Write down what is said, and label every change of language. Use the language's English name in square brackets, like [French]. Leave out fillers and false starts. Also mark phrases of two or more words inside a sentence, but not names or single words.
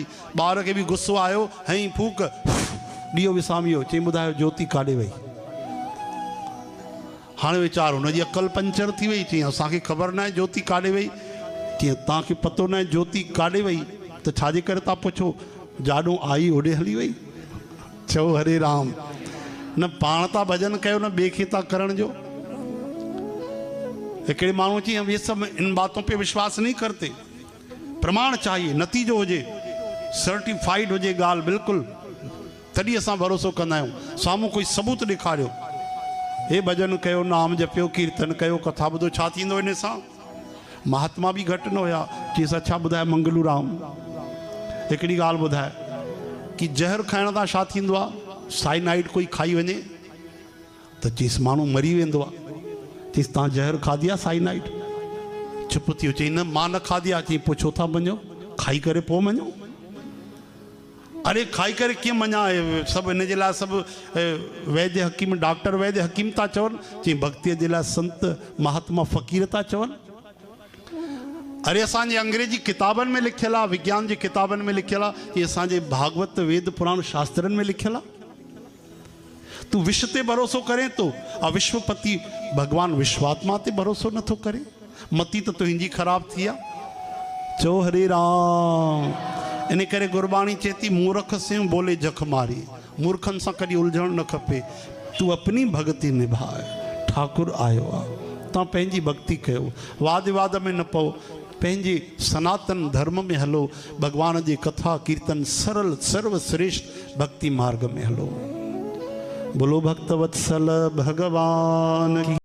[Sindhi] ॿार खे बि गुस्सो आयो, हई फूक, ॾीओ विसामियो। चई ॿुधायो ज्योति काॾे वई? हाणे वीचार हुनजी अकल पंचर थी वई। चई असांखे ख़बर न आहे ज्योति काॾे वई। चई तव्हांखे पतो न आहे ज्योति काॾे वई त छाजे करे तव्हां पुछो? जाॾो आई होॾे हली वई। चओ हरे राम। न पाण था भॼन कयो, न ॿिए खे था करण जो। हिकिड़े माण्हू चई [Hindi] हम ये सब इन बातों पे विश्वास नहीं करते, प्रमाण चाहिए, [Sindhi] नतीजो हुजे, सर्टिफाइड हुजे ॻाल्हि बिल्कुलु, तॾहिं असां भरोसो कंदा आहियूं। साम्हूं कोई सबूत ॾेखारियो। हे भॼन कयो, नाम जपियो, कीर्तन कयो, कथा ॿुधो, छा थींदो इन सां? महात्मा बि घटि न हुया। चईसि अच्छा ॿुधाए मंगलू राम, हिकिड़ी ॻाल्हि ॿुधाए कि जहर खाइण सां छा थींदो आहे? साइनाइड कोई खाई वञे त चईसि माण्हू मरी वेंदो आहे। चईसि तव्हां जहर खाधी आहे साइनाइड? चुप थी वियो। चई न मां न खाधी आहे। चई पोइ छो था मञो? खाई करे पोइ मञो। अरे खाई करे कीअं मञा? सभु हिन जे लाइ सभु वैद्य हकीम, डॉक्टर वैद्य हकीम था चवनि। चई भक्तीअ जे लाइ संत महात्मा फ़क़ीर था चवनि। अरे असांजे अंग्रेजी किताबनि में लिखियलु आहे, विज्ञान जी किताबनि में लिखियलु आहे, कि असांजे भागवत वेद पुराण शास्त्रनि में लिखियलु आहे। तू विश्व ते भरोसो करें तो अविश्वपति भगवान विश्वात्मा ते भरोसो नथो करे। मती तो तुंहिंजी ख़राब थी आहे। चओ हरे राम। इन करे गुरबाणी चेती [Hindi] मूर्ख से बोले जख मारी। [Sindhi] मूर्खनि सां कॾहिं उलझणु न खपे। [Hindi] तू अपनी भक्ति निभाए, [Sindhi] ठाकुर आयो आहे। तव्हां पंहिंजी भक्ति कयो, वाद विवाद में न पओ, पंहिंजे सनातन धर्म में हलो, भगवान जी कथा कीर्तन सरल सर्वश्रेष्ठ भक्ति मार्ग में हलो। [Hindi] बोलो भक्तवत्सल भगवान की।